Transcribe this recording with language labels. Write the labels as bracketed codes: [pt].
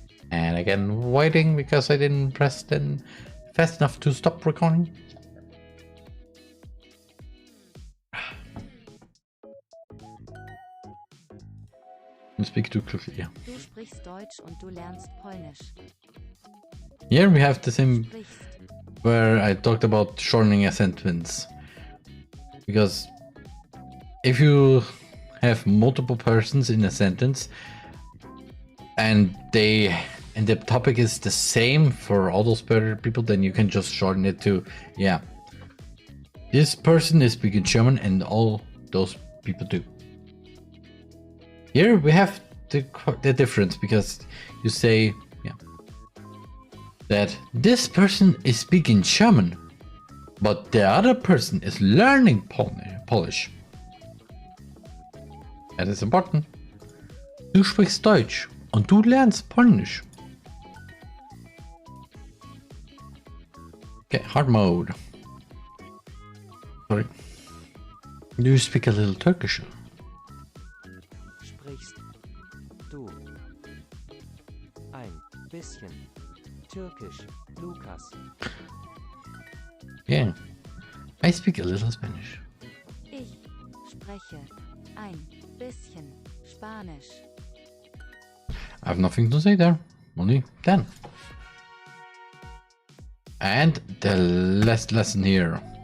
[en] And again, waiting because I didn't press then fast enough to stop recording. You speak too quickly, yeah. [de] Du sprichst Deutsch und du lernst Polnisch. [en] Here we have the same [de] Sprichst. [en] where I talked about shortening a sentence. Because if you have multiple persons in a sentence and the topic is the same for all those people, then you can just shorten it to, yeah, this person is speaking German and all those people do. Here we have the difference because you say, yeah, that this person is speaking German, but the other person is learning Polish. That is important. [de] Du sprichst Deutsch und du lernst Polnisch. [en] Okay, hard mode. Sorry. Do you speak a little Turkish? [de] Sprichst du ein bisschen Türkisch, Lukas? [en] Yeah, I speak a little Spanish. [de] Ich spreche ein bisschen Spanisch. [en] I have nothing to say there. Only 10. And the last lesson here.